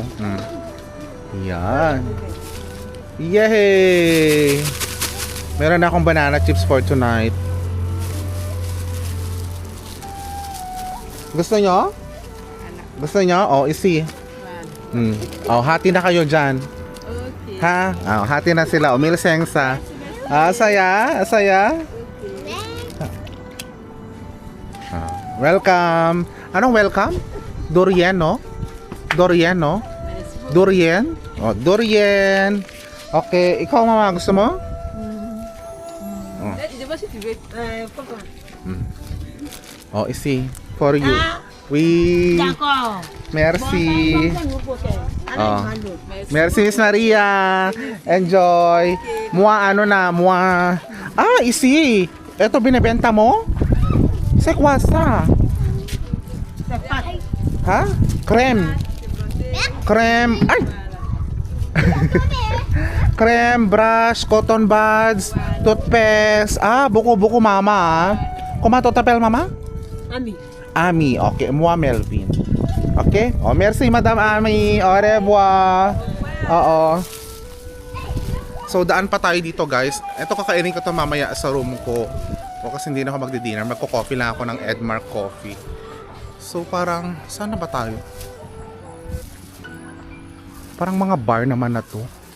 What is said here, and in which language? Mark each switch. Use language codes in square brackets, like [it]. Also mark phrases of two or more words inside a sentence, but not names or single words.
[tl] Yan. Yay! Meron na akong [en] banana chips for tonight. [tl] Gusto nyo? [fr] Oh, isi. Voilà. [tl] Oh, hati na kayo dyan. Ok. Ha? Oh, hati na sila. O, milsengsa. Saya. Welcome. Anong welcome? Durian, no? Durian, no? Durian? Oh, durian. Okay, ikaw mama, gusto mo? [fr] Je sais pas si tu veux. Pourquoi? Oh, ici. [en] For you. [fr] Oui. D'accord. Merci. Oh. Merci. Merci, [tl] Miss Maria. Enjoy. Mua ano na, mua. Ah, isi. Ito binebenta mo? [fr] C'est quoi ça? Ha? Crème. Crème. Ay! Crème, [en] brush, cotton buds, toothpaste. [tl] Ah, buko-buko mama. Ah. [fr] Comment tu t'appelles mama? Ami. Ami. Okay, moi Melvin. Okay? Oh, merci Madam Ami. Au revoir. [tl] Oo. So, daan pa tayo dito guys. Ito kakainin ko to mamaya sa room ko. O kasi hindi na ako magdi-dinner. Magko-coffee lang ako ng Edmark Coffee. So, parang, saan na ba tayo? Parang mga bar naman na to.